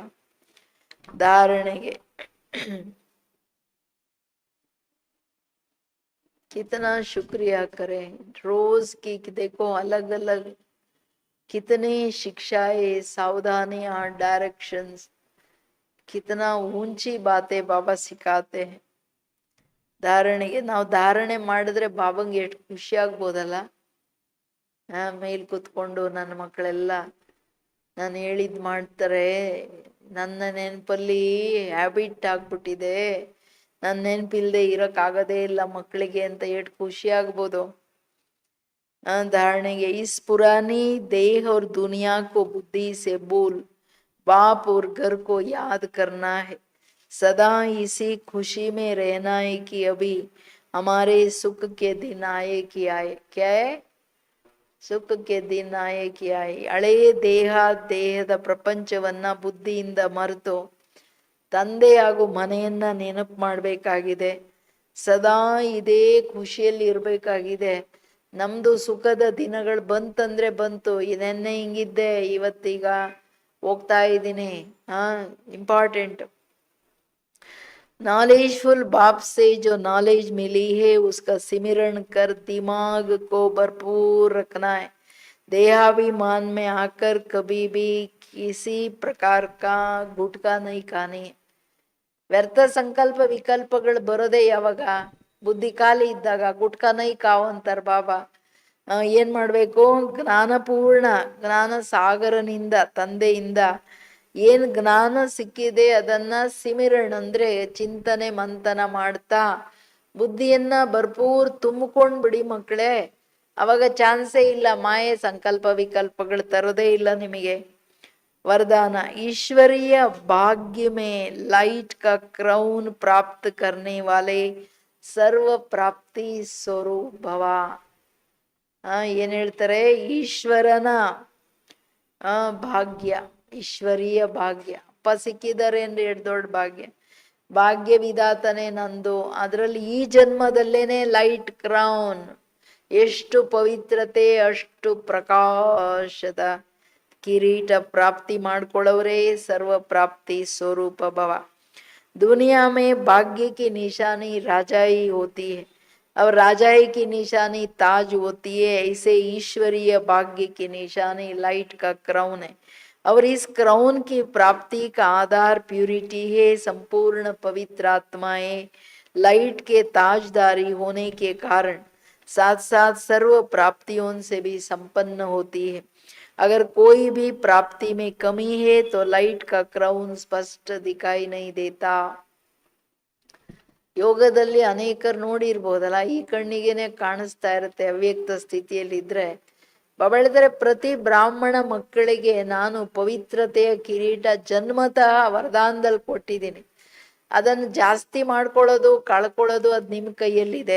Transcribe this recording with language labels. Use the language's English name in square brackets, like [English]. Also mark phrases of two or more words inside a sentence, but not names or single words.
[Hindi] धारणेಗೆ कितना शुक्रिया करें रोज की, देखो अलग अलग कितनी शिक्षाएं, सावधानियां, डायरेक्शंस, कितना ऊंची बातें बाबा सिखाते हैं। [Kannada] ಧಾರಣೆಗೆ ನಾವು ಧಾರಣೆ ಮಾಡಿದ್ರೆ ಬಾಬಂಗೆ ಎಷ್ಟು ಖುಷಿ ಆಗ್ಬೋದಲ್ಲ. ಮೇಲ್ ಕೂತ್ಕೊಂಡು ನನ್ನ ಮಕ್ಕಳೆಲ್ಲ ನಾನು ಹೇಳಿದ್ ಮಾಡ್ತಾರೆ, ನನ್ನ ನೆನಪಲ್ಲಿ ಹ್ಯಾಬಿಟ್ ಆಗ್ಬಿಟ್ಟಿದೆ, ನನ್ನ ನೆನಪಿಲ್ದೆ ಇರಕ್ಕಾಗದೇ ಇಲ್ಲ ಮಕ್ಕಳಿಗೆ ಅಂತ ಎಷ್ಟು ಖುಷಿ ಆಗ್ಬೋದು. [Hindi] धारणेಗೆ इस पुरानी देह और दुनिया को बुद्धि से भूल बाप और घर को याद करना है, सदा इसी खुशी में रहना है कि अभी हमारे सुख के दिन आए कि आए. क्या है? [Kannada] ಸುಖಕ್ಕೆ ದಿನ [Hindi] आए कि आए. [Kannada] ಹಳೆಯ ದೇಹದ ಪ್ರಪಂಚವನ್ನ ಬುದ್ಧಿಯಿಂದ ಮರೆತು ತಂದೆ ಹಾಗೂ ಮನೆಯನ್ನ ನೆನಪು ಮಾಡಬೇಕಾಗಿದೆ. ಸದಾ ಇದೇ ಖುಷಿಯಲ್ಲಿ ಇರ್ಬೇಕಾಗಿದೆ. ನಮ್ದು ಸುಖದ ದಿನಗಳು ಬಂತಂದ್ರೆ ಬಂತು, ನೆನ್ನೆ ಹಿಂಗಿದ್ದೆ ಇವತ್ತೀಗ ಹೋಗ್ತಾ ಇದ್ದೀನಿ. ಇಂಪಾರ್ಟೆಂಟ್. [Hindi] नॉलेजफुल बाप से जो नॉलेज मिली है उसका सिमरण कर दिमाग को भरपूर रखना है. देहाभिमान में आकर कभी भी किसी प्रकार का गुटका नहीं खानी है. [Kannada] ವ್ಯರ್ಥ ಸಂಕಲ್ಪ ವಿಕಲ್ಪಗಳು ಬರೋದೇ ಯಾವಾಗ? ಬುದ್ಧಿ ಖಾಲಿ ಇದ್ದಾಗ. [Hindi] गुटका नहीं खाओ [Kannada] ಅಂತಾರ ಬಾಬಾ. ಏನ್ ಮಾಡ್ಬೇಕು? ಜ್ಞಾನಪೂರ್ಣ ಜ್ಞಾನ ಸಾಗರನಿಂದ, ತಂದೆಯಿಂದ ಏನ್ ಜ್ಞಾನ ಸಿಕ್ಕಿದೆ ಅದನ್ನ ಸಿಮಿರಣ್ ಅಂದ್ರೆ ಚಿಂತನೆ ಮಂಥನ ಮಾಡ್ತಾ ಬುದ್ಧಿಯನ್ನ ಭರ್ಪೂರ್ ತುಂಬಿಕೊಂಡ್ ಬಿಡಿ ಮಕ್ಕಳೇ. ಅವಾಗ ಚಾನ್ಸೇ ಇಲ್ಲ, ಮಾಯೆ ಸಂಕಲ್ಪ ವಿಕಲ್ಪಗಳು ತರೋದೇ ಇಲ್ಲ ನಿಮಗೆ. [Hindi] वरदान ईश्वरीय भाग्य में लाइट का क्राउन प्राप्त करने वाले सर्व प्राप्ति स्वरूप भव. [Kannada] ಏನ್ ಹೇಳ್ತಾರೆ? ಈಶ್ವರನ ಭಾಗ್ಯ, ಈಶ್ವರೀಯ ಭಾಗ್ಯ. ಅಪ್ಪ ಸಿಕ್ಕಿದ್ದಾರೆ ಅಂದ್ರೆ ಎಷ್ಟು ದೊಡ್ಡ ಭಾಗ್ಯ. ಭಾಗ್ಯ ವಿಧಾತನೇ ನಂದು. ಅದರಲ್ಲಿ ಈ ಜನ್ಮದಲ್ಲೇನೆ [English] light crown. [Kannada] ಎಷ್ಟು ಪವಿತ್ರತೆ, ಅಷ್ಟು ಪ್ರಕಾಶದ ಕಿರೀಟ ಪ್ರಾಪ್ತಿ ಮಾಡ್ಕೊಳ್ಳೋರೇ ಸರ್ವ ಪ್ರಾಪ್ತಿ ಸ್ವರೂಪ ಭವ. [Hindi] दुनिया में भाग्य की निशानी राजाई होती है और राजाई की निशानी ताज होती है. ऐसे ईश्वरीय भाग्य की निशानी लाइट का क्राउन है और इस क्राउन की प्राप्ति का आधार प्यूरिटी है. संपूर्ण पवित्र आत्माएं लाइट के ताजदारी होने के कारण साथ साथ सर्व प्राप्तियों से भी संपन्न होती है. अगर कोई भी प्राप्ति में कमी है तो लाइट का क्राउन स्पष्ट दिखाई नहीं देता. [Kannada] ಯೋಗದಲ್ಲಿ ಅನೇಕರು ನೋಡಿರ್ಬೋದಲ್ಲ, ಈ ಕಣ್ಣಿಗೆನೆ ಕಾಣಿಸ್ತಾ ಇರುತ್ತೆ ಅವ್ಯಕ್ತ ಸ್ಥಿತಿಯಲ್ಲಿದ್ರೆ. ಬಾಬಾ ಹೇಳಿದರೆ ಪ್ರತಿ ಬ್ರಾಹ್ಮಣ ಮಕ್ಕಳಿಗೆ ನಾನು ಪವಿತ್ರತೆಯ ಕಿರೀಟ ಜನ್ಮತಃ ವರದಾನದಲ್ಲಿ ಕೊಟ್ಟಿದ್ದೀನಿ. ಅದನ್ನು ಜಾಸ್ತಿ ಮಾಡ್ಕೊಳ್ಳೋದು ಕಳ್ಕೊಳ್ಳೋದು ಅದು ನಿಮ್ಮ ಕೈಯಲ್ಲಿದೆ.